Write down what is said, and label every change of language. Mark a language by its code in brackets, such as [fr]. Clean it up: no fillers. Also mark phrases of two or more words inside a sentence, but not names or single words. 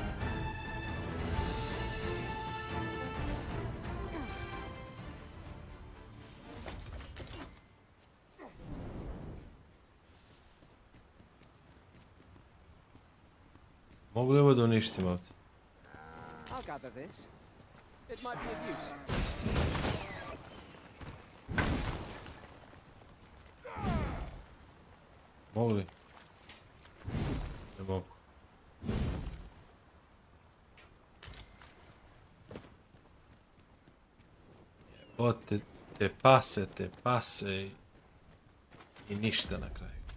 [sr] Mogu li ovo da uništim ovdje? [en] I'll gather this. It might be of use. [sr] Mogu li? Ne mogu. O, te pase i ništa na kraju.